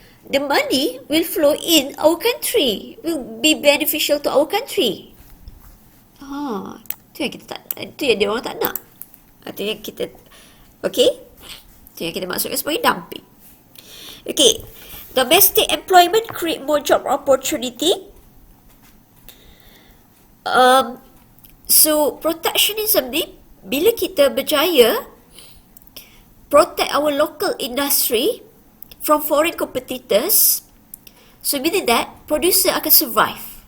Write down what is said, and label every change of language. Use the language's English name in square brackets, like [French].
[English] The money will flow in our country, will be beneficial to our country. [Malay] Itu yang kita tak, itu yang dia orang tak nak. Itu yang kita, okay, itu yang kita maksudkan sebagai dumping. [English] Okay, domestic employment create more job opportunity. So protectionism ni, [Malay] bila kita berjaya [English] protect our local industry from foreign competitors, so meaning that producer akan survive.